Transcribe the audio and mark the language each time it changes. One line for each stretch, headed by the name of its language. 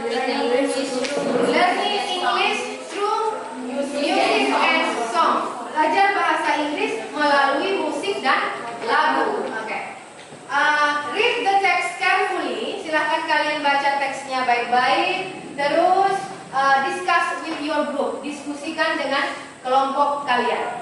English: Learning English through music and song.
Indonesian: Belajar bahasa Inggris melalui musik dan lagu. Oke.
English: Read the text carefully.
Indonesian: Silahkan kalian baca teksnya baik-baik.
English: Terus discuss with your group.
Indonesian: Diskusikan dengan kelompok kalian.